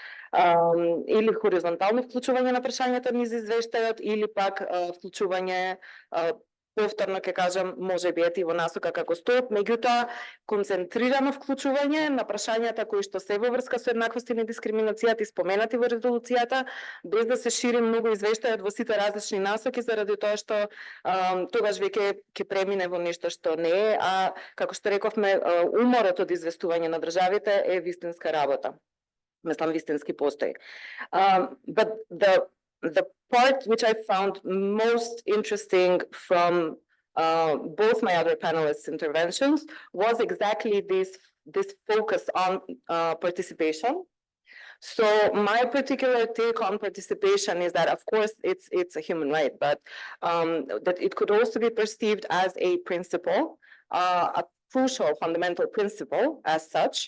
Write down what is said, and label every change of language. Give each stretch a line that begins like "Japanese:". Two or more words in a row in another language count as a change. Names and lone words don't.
Macedonian: Или хоризонтално вклучување на прашањата низ извештајот, или пак вклучување повторно ќе кажам, може би ети во насока како столб, меѓутоа концентрирано вклучување на прашањата кои што се во врска со еднаквост и недискриминацијата и споменати во резолуцијата, без да се шири многу извештајот во сите различни насоки, заради тоа што тогаш веќе ќе премине во нешто што не е, а како што рековме, уморот од известување на државите е вистинска работа. Мислам, вистински постои.
English: But the part which I found most interesting from both my other panelists' interventions was exactly this focus on participation. So my particular take on participation is that, of course, it's a human right, but that it could also be perceived as a principle, a crucial fundamental principle as such.